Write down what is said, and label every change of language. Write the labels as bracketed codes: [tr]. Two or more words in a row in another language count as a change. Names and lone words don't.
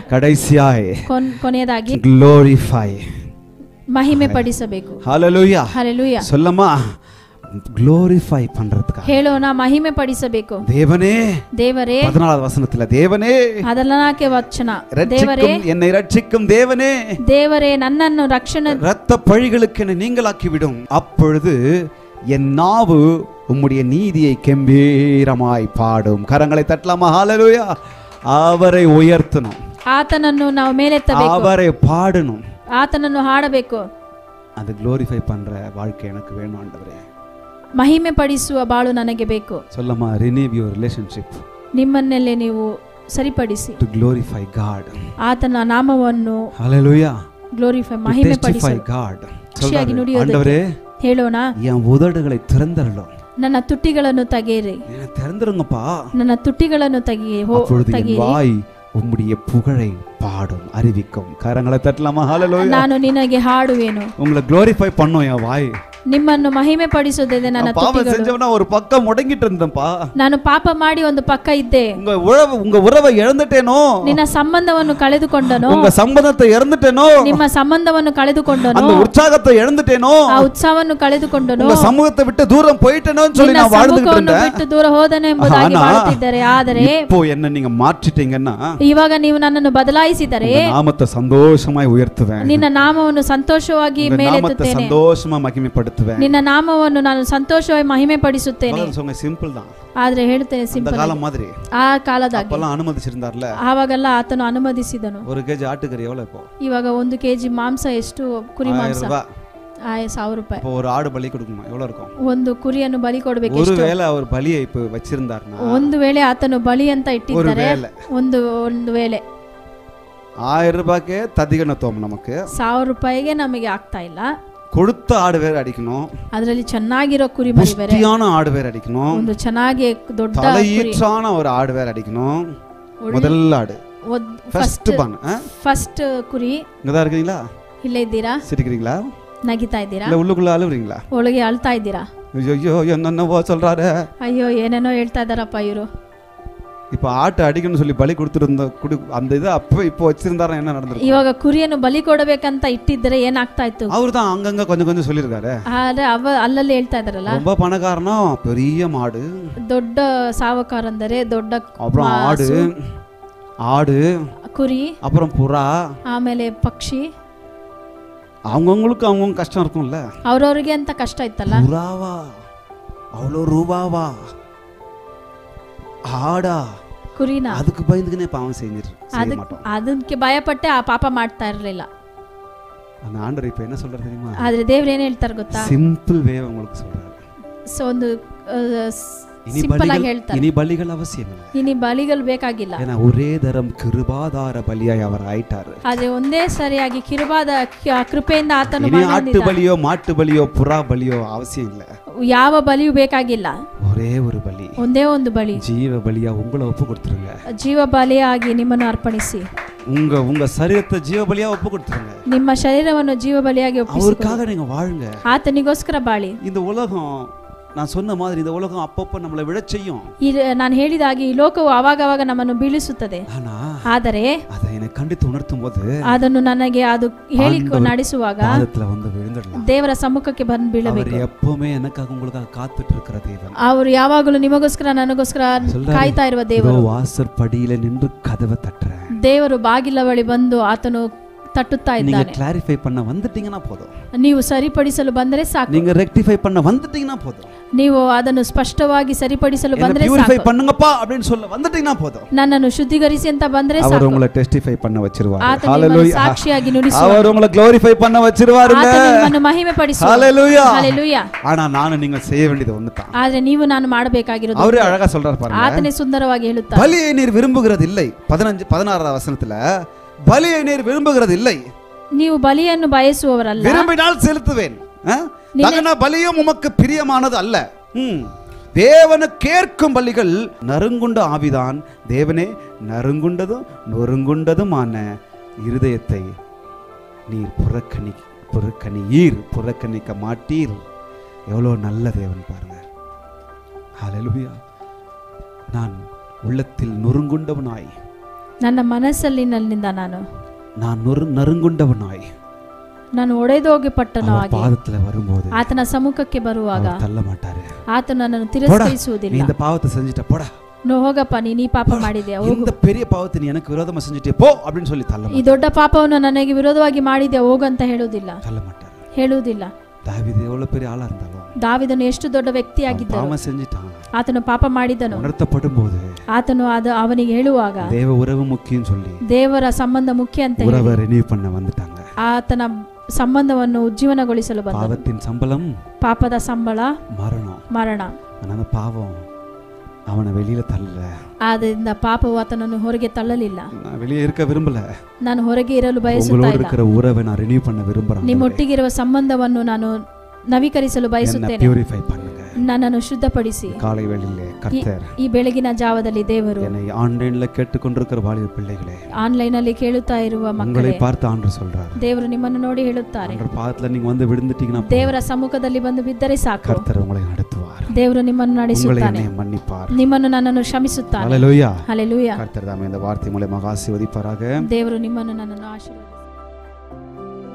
[ta] ಕಡೆಸಿಯಾಯ್ [kn] ಕೊನೆಯದಾಗಿ ಗ್ಲೋರಿಫೈ ಮಹಿಮೆ ಪಡಿಸಬೇಕು. [ta] ஹalleluya ஹalleluya. சொல்லமா glorify பண்றதுக்கு [kn] ಹೇಳೋಣ ಮಹಿಮೆ ಪಡಿಸಬೇಕು. [ta] தேவனே [kn] ದೇವರೇ [ta] 14வது வசனத்துல தேவனே [kn] 14ನೇ ವಚನ ದೇವರೇ [ta] என்னை ரட்சிக்கும் தேவனே [kn] ದೇವರೇ ನನ್ನನ್ನು ರಕ್ಷಣೆ [ta] இரத்த பழிகளுக்கு என்னை நீங்களாக்கி விடும். அப்பொழுது என் நாவு உம்முடைய நீதியை கம்பீரமாய் பாடும். கரங்களை தட்டலாமா? ஹalleluya. அவரை உயர்த்தணும், [kn] ಆತನನ್ನು ನಾವು ಮೇಲೆತ್ತಬೇಕು, [ta] அவரை பாடணும், [kn] ಆತನನ್ನು ಹಾಡಬೇಕು. [ta] அது glorify பண்ற வாழ்க்கை எனக்கு வேணும் ஆண்டவரே. [kn] ಮಹಿಮೆ ಪಡಿಸುವ ಬಾಳು ನನಗೆ ಬೇಕು. [ta] சொல்லமா [en] renew your relationship [kn] ನಿಮ್ಮನ್ನೆಲ್ಲೇ ನೀವು ಸರಿಪಡಿಸಿ [en] to glorify God. [kn] ಆತನ ನಾಮವನ್ನು hallelujah glorify ಮಹಿಮೆ ಪಡಿಸಿ God. ಖುಷಿಯಾಗಿ ನುಡಿಯೋದಕ್ಕೆ [ta] ஆண்டவரே [kn] ಹೇಳೋಣ, [ta] என் உதடுகளை திறந்தருளும், [kn] ನನ್ನ ತುಟಿಗಳನ್ನು ತೆಗೆಯಿರಿ, [ta] என்ன திறந்துருங்கப்பா, [kn] ನನ್ನ ತುಟಿಗಳನ್ನು ತೆಗೆಯಿ. [ta] அப்பொழுது என் வாய் உம்முடைய புகழை பாடும் அறிவிக்கும். கரங்களை தட்டலாமா? ஹalleluya. [kn] ನಾನು ನಿನಗೆ ಹಾಡುವೆನು. [ta] உங்களை glorify பண்ணும் என் வாய். [kn] ನಿಮ್ಮನ್ನು ಮಹಿಮೆ ಪಡಿಸುತ್ತದೆ ನನ್ನ [ta] பாவம் [kn] ತುಟಿಗಳು. [ta] செஞ்சவனா ஒரு பக்கம் முடங்கிட்டு இருந்தேன்ப்பா, [kn] ನಾನು ಪಾಪ ಮಾಡಿ ಒಂದು ಪಕ್ಕ ಇದ್ದೆ. [ta] உங்க உறவை இழந்துட்டேனோ, [kn] ನಿನ್ನ ಸಂಬಂಧವನ್ನು ಕಳೆದುಕೊಂಡನೋ, [ta] உங்க சம்பந்தத்தை இழந்துட்டேனோ, [kn] ನಿಮ್ಮ ಸಂಬಂಧವನ್ನು ಕಳೆದುಕೊಂಡನೋ, [ta] அந்த உற்சாகத்தை இழந்துட்டேனோ, [kn] ಆ ಉತ್ಸಾಹವನ್ನು ಕಳೆದುಕೊಂಡನೋ, [ta] உங்க சமூகத்தை விட்டு தூரம் போயிட்டேனோன்னு சொல்லி நான் வாழ்ந்துட்டு இருந்தேன். [kn] ಬಿಟ್ಟು ದೂರ ಹೋದನೆ ಎಂಬುದಾಗಿ ಬಾಳುತ್ತಿದ್ದರೆ, ಆದರೆ [ta] இப்போ என்ன நீங்க மாற்றிட்டீங்கன்னா [kn] ಇವಾಗ ನೀವು ನನ್ನನ್ನು ಬದಲಾಯಿಸಿದರೆ [ta] நாமத்தை சந்தோஷமாய் உயர்த்துவேன், [kn] ನಿನ್ನ ನಾಮವನ್ನು ಸಂತೋಷವಾಗಿ ಮೇಲೆತ್ತುತ್ತೇನೆ, [ta] சந்தோஷமா மகிமைப்படுத்துவேன், [kn] ನಿನ್ನ ನಾಮವನ್ನು ನಾನು ಸಂತೋಷವಾಗಿ ಮಹಿಮೆ ಪಡಿಸುತ್ತೇನೆ. [ta] ಸಿಂಪಲ್ தான், [kn] ಆದ್ರೆ ಹೇಳ್ತೇನೆ ಸಿಂಪಲ್. [ta] ಕಾಲ மாதிரி [kn] ಆ ಕಾಲದಾಗ [ta] அப்பெல்லாம் அனுமதிச்சிருந்தார்ல, [kn] ಆವಾಗೆಲ್ಲ ಆತನು ಅನುಮತಿಸಿದನು. [ta] ஒரு கேஜி ஆட்டுக்கறி எவ்வளவு இப்போ? [kn] ಇವಾಗ 1 kg ಮಾಂಸ ಎಷ್ಟು? ಕುರಿ ಮಾಂಸ 1000 ರೂಪಾಯಿ. [ta] இப்போ ஒரு ஆடு பலி கொடுக்கணும் எவ்வளவு இருக்கும்? [kn] ಒಂದು ಕುರಿಯನ್ನು ಬಲಿ ಕೊಡಬೇಕು. [ta] ஒருவேளை அவர் பலியை இப்போ வச்சிருந்தார்னா, [kn] ಒಂದು ವೇಳೆ ಆತನು ಬಲಿ ಅಂತ ಇಟ್ಟಿದ್ದಾರೆ, ಒಂದು ವೇಳೆ 1000 ರೂಪಾಯಿಗೆ ತದಿಗಣತೋಮ್ நமக்கு 1000 ರೂಪಾಯಿಗೆ ನಮಗೆ ಆಗ್ತಾ ಇಲ್ಲ. [ta] கொடுத்த ஆடு வேற அடிக்கணும், [kn] ಅದರಲ್ಲಿ ಚೆನ್ನಾಗಿರೋ ಕುರಿ ಮರಿ ಬೇರೆ, [ta] புஷ்டியான ஆடு வேற அடிக்கணும், [kn] ಒಂದು ಚೆನ್ನಾಗಿ ದೊಡ್ಡ [ta] தலையீற்றான ஒரு ஆடு வேற அடிக்கணும். முதல் ஆடு ஃபர்ஸ்ட் பன் [kn] ಫಸ್ಟ್ ಕುರಿ. [ta] இங்க தான் இருக்கீங்களா? [kn] ಇಲ್ಲ ಇದ್ದೀರಾ? [ta] சிரிக்கிறீங்களா? [kn] ನಗಿತಾ ಇದ್ದೀರಾ? [ta] இல்ல உள்ளுக்குள்ள அழுவுறீங்களா? [kn] ಒಳಗೆ ಅಳ್ತಾ ಇದ್ದೀರಾ? [ta] ஐயோ என்னென்னவோ சொல்றாரு, [kn] ಅಯ್ಯೋ ಏನೇನೋ ಹೇಳ್ತಾ ಇದಾರಪ್ಪ ಇವರು. [ta] இப்ப ஆட்டு அடிக்கணும்னு சொல்லி பலி கொடுத்துருந்த அந்த இது அப்ப இப்போ வச்சிருந்தாரா என்ன நடந்திருக்கு? [kn] ಇವಾಗ ಕುರಿಯನ್ನು ಬಲಿ ಕೊಡಬೇಕಂತ ಇಟ್ಟಿದ್ರೆ ಏನಾಗ್ತಾ ಇತ್ತು? [ta] அவர் தான் அங்கங்க கொஞ்சம் கொஞ்சம் சொல்லிருக்காரு. [kn] ಆದ್ರೆ ಅಲ್ಲಲ್ಲಿ ಹೇಳ್ತಾ ಇದಾರಲ್ಲ, [ta] ரொம்ப பணக்காரனா பெரிய மாடு, [kn] ದೊಡ್ಡ ಸಾವಕಾರ ಅಂದರೆ ದೊಡ್ಡ, [ta] அப்புறம் ஆடு [kn] ಕುರಿ, [ta] அப்புறம் புறா, [kn] ಆಮೇಲೆ ಪಕ್ಷಿ. [ta] அவங்கவுங்களுக்கு அவங்க கஷ்டம் இருக்கும்ல, [kn] ಅವ್ರವ್ರಿಗೆ ಅಂತ ಕಷ್ಟ ಇತ್ತಲ್ಲ. [ta] புறாவா அவ்வளோ ரூபாவா, ஆடா, [kn] ಕುರಿನ [ta] அதுக்கு பயந்துக்குனே பாவம் செய்ய [kn] ಅದಕ್ಕೆ ಭಯಪಟ್ಟೆ ಆ ಪಾಪ ಮಾಡ್ತಾ ಇರಲಿಲ್ಲ. [ta] அந்த ஆண்டவர் இப்ப என்ன சொல்றாரு தெரியுமா? [kn] ಆದ್ರೆ ದೇವ್ರು ಏನ್ ಹೇಳ್ತಾರೆ ಗೊತ್ತಾ? [en] simple way [ta] உங்களுக்கு சொல்றாரு. [kn] ಸೊ ಒಂದು ಸಿಂಪಲ್ ಆಗಿ ಹೇಳ್ತಾರೆ, [ta] இனி பலிகள் அவசியம் இல்லை, [kn] ಇನಿ ಬಲಿಗಳು ಬೇಕಾಗಿಲ್ಲ. [ta] ஏன்னா ஒரே தரம் கிருபாதார பலியாய் அவர் ஆயிட்டாரு. [kn] ಆದ್ರೆ ಒಂದೇ ಸರಿಯಾಗಿ ಕಿರುಬಾದ ಕೃಪೆಯಿಂದ ಆತನು [ta] இனி ஆட்டு பலியோ மாட்டு பலியோ புறா பலியோ அவசியம் இல்லை, [kn] ಯಾವ ಬಲಿಯೂ ಬೇಕಾಗಿಲ್ಲ. [ta] ஒரே ஒரு பலி, [kn] ಒಂದೇ ಒಂದು ಬಲಿ, [ta] ஜீவ பலியா உங்களை ஒப்பு கொடுத்துருங்க. [kn] ಜೀವ ಬಲಿಯಾಗಿ ನಿಮ್ಮನ್ನು ಅರ್ಪಣಿಸಿ, [ta] உங்க சரீரத்தை ஜீவ பலியா ஒப்பு கொடுத்துருங்க. [kn] ನಿಮ್ಮ ಶರೀರವನ್ನು ಜೀವ ಬಲಿಯಾಗಿ ಒಪ್ಪಿಸಿ, [ta] அவருக்காக நீங்க வாழுங்க. [kn] ಆತನಿಗೋಸ್ಕರ ಬಾಳಿ. [ta] இந்த உலகம் நான் சொன்ன மாதிரி இந்த உலகம் அப்பப்ப நம்மளை விழ செய்யும். [kn] ನಾನು ಹೇಳಿದಾಗೆ ಈ ಲೋಕವು ಆವಾಗ ನಮ್ಮನ್ನು ಬೀಳಿಸುತ್ತದೆ. ಆದರೆ [ta] அதை கண்டித்து உணர்த்தும் போது, [kn] ಅದನ್ನು ನನಗೆ ಅದು ಹೇಳಿ ನಡೆಸುವಾಗ [ta] பாதத்துல வந்து விழுந்துடலாம். [kn] ದೇವರ ಸಮ್ಮುಖಕ್ಕೆ ಬಂದು ಬೀಳಬೇಕು. [ta] அவர் எப்பவுமே எனக்காக உங்களுக்காக காத்துட்டு இருக்கிற தேவன். [kn] ಅವರು ಯಾವಾಗಲೂ ನಿಮಗೋಸ್ಕರ ನನಗೋಸ್ಕರ ಕಾಯ್ತಾ ಇರುವ ದೇವರು. [ta] வாசற்படியில நின்று கதவை தட்டுறேன். [kn] ದೇವರು ಬಾಗಿಲ ಬಳಿ ಬಂದು ಆತನು ತಟ್ಟುತ್ತಾ ಇದ್ದಾನೆ. [ta] நீங்க கிளாரிஃபை பண்ண வந்துட்டீங்கன்னா போதும், [kn] ನೀವು ಸರಿಪಡಿಸಲು ಬಂದರೆ ಸಾಕು. [ta] நீங்க ரெக்டிஃபை பண்ண வந்துட்டீங்கன்னா போதும், [kn] ನೀವು ಅದನ್ನು ಸ್ಪಷ್ಟವಾಗಿ ಸರಿಪಡಿಸಲು ಬಂದರೆ ಸಾಕು. [ta] ಪ್ಯೂರಿಫೈ பண்ணுங்கப்பா அப்படினு சொல்ல வந்துட்டீங்கன்னா போதும், [kn] ನನ್ನನ್ನು ಶುದ್ಧೀಕರಿಸಿ ಅಂತ ಬಂದರೆ ಸಾಕು. [ta] அவர் உங்களை டெஸ்டிஃபை பண்ண வச்சிருவார். ஹalleluya. [kn] ಸಾಕ್ಷಿಯಾಗಿ ನುಡಿಸುವ [ta] அவர் உங்களை ಗ್ಲೋರಿಫೈ பண்ண வச்சிருவாருங்க. [kn] ಆತನು ಮಹಿಮೆ ಪಡಿಸುವ. [ta] ஹalleluya. ஹalleluya. ஆனா ನಾನು நீங்க செய்ய வேண்டியது ஒண்ணுதான். [kn] ಆದ್ರೆ ನೀವು ನಾನು ಮಾಡಬೇಕಾಗಿರೋದು, [ta] அவரே அழகா சொல்றார் பாருங்க. [kn] ಆತನೇ ಸುಂದರವಾಗಿ ಹೇಳುತ್ತಾರೆ, [ta] பலியை நீர் விரும்புகிறது இல்லை. 16வது வசனத்துல பலியை நீர் விரும்புகிறது இல்லை, ನೀವು ಬಲಿಯನ್ನು ಬಯಸುವವರಲ್ಲ, விரும்பினால் செலுத்துவேன், தகன பலியும் உமக்கு பிரியமானது அல்ல. தேவனு கேட்கும் பலிகள் நறுங்குண்ட ஆவிதான். தேவனே நறுங்குண்டதும் நொறுங்குண்டதுமான இருதயத்தை நீர் புறக்கணிக்க மாட்டீர். எவ்வளோ நல்ல தேவன் பாருங்க. ஹல்லேலூயா. நான் உள்ளத்தில் நொறுங்குண்டவனாய் [kn] ನನ್ನ ಮನಸ್ಸಲ್ಲಿನಿಂದ [ta] நான் நறுங்குண்டவனாய் [kn] ನಾನು ಒಡೆದೋಗಪಟ್ಟನು [ta] அவர் பாதத்துல வரும்போது [kn] ಆತನ ಸಮ್ಮುಖಕ್ಕೆ ಬರುವಾಗ [ta] அவர் தள்ள மாட்டாரு. [kn] ಆತನು ನನ್ನನ್ನು ತಿರಸ್ಕರಿಸುವುದಿಲ್ಲ. [ta] நீ இந்த பாவத்தை செஞ்சிட்ட போடா, [kn] ಹೋಗಪ್ಪ ನೀ ಪಾಪ ಮಾಡಿದ್ಯಾ, [ta] இந்த பெரிய பாவத்தை நீ எனக்கு விரோதமா செஞ்சிட்டே போ அப்படின்னு சொல்லி தள்ள [kn] ಈ ದೊಡ್ಡ ಪಾಪವನ್ನು ನನಗೆ ವಿರೋಧವಾಗಿ ಮಾಡಿದ್ಯಾ ಹೋಗು ಅಂತ ಹೇಳುವುದಿಲ್ಲ, [ta] தள்ள மாட்டாரு. [kn] ಹೇಳುವುದಿಲ್ಲ. [ta] தாவீது எவ்வளவு பெரிய ஆளா இருந்தாலும் [kn] ದಾವೀದನು ಎಷ್ಟು ದೊಡ್ಡ ವ್ಯಕ್ತಿಯಾಗಿದ್ದನು, [ta] பாவம் செஞ்சிட்டான், [kn] ಆತನು ಪಾಪ ಮಾಡಿದನು. [ta] உணர்த்தப்படும்போது [kn] ಆತನು ಅವನಿಗೆ ಹೇಳುವಾಗ [ta] தேவ உறவு முக்கியம் சொல்லி [kn] ದೇವರ ಸಂಬಂಧ ಮುಖ್ಯ ಅಂತ [ta] உறவை ரினியூ பண்ண வந்துட்டாங்க. [kn] ಆತನ ಸಂಬಂಧವನ್ನು ಉಜ್ಜೀವನಗೊಳಿಸಲು ಬಂದನು. [ta] பாவத்தின் சம்பளம் [kn] ಪಾಪದ ಸಂಬಳ ಮರಣ. [ta] அந்த பாவம் அவனை வெளியில தள்ளல. [kn] ಆದ್ದರಿಂದ ಪಾಪವು ಆತನನ್ನು ಹೊರಗೆ ತಳ್ಳಲಿಲ್ಲ. [ta] நான் வெளியே இருக்க விரும்பல, [kn] ನಾನು ಹೊರಗೆ ಇರಲು ಬಯಸುತ್ತಾ [ta] உங்களோட இருக்கிற உறவை நான் ரினியூ பண்ண விரும்புறேன். [kn] ನಿಮ್ಮೊಟ್ಟಿಗಿರುವ ಸಂಬಂಧವನ್ನು ನಾನು ನವೀಕರಿಸಲು ಬಯಸುತ್ತೇನೆ. [ta] ಪ್ಯೂರಿಫೈ பண்ணுங்க, [kn] ನನ್ನನ್ನು ಶುದ್ಧಪಡಿಸಿ. [ta] காலை வேளையிலே கர்த்தர் [kn] ಈ ಬೆಳಗಿನ ಜಾವದಲ್ಲಿ ದೇವರು [ta] என்னை ஆன்லைன்ல கேட்டுக்கொண்டிருக்கிற வாலிப பிள்ளைகளே, [kn] ಆನ್ಲೈನ್ ಅಲ್ಲಿ ಕೇಳುತ್ತಾ ಇರುವ ಮಕ್ಕಳೇ, [ta] உங்களை பார்த்து ஆண்டவர் சொல்றார், [kn] ದೇವರು ನಿಮ್ಮನ್ನು ನೋಡಿ ಹೇಳುತ್ತಾರೆ, [ta] ஆண்டவர் பாதத்துல நீங்க வந்து விழுந்துட்டீங்கன்னா [kn] ದೇವರ ಸಮ್ಮುಖದಲ್ಲಿ ಬಂದು ಬಿದ್ದರೆ ಸಾಕು, [ta] கர்த்தர் உங்களை நடத்துவார், [kn] ದೇವರು ನಿಮ್ಮನ್ನು ನಡೆಸುತ್ತಾನೆ, [ta] உங்களை மன்னிப்பார், [kn] ನಿಮ್ಮನ್ನು ನನ್ನನ್ನು ಕ್ಷಮಿಸುತ್ತಾನೆ. [ta] ஹalleluya [kn] ಹಲ್ಲೆಲೂಯಾ. [ta] கர்த்தர் தாமே இந்த வார்த்தை மூலமாக ஆசீர்வதிப்பாராக. [kn] ದೇವರು ನಿಮ್ಮನ್ನು ನನ್ನನ್ನು ಆಶೀರ್ವದಿಸಲಿ.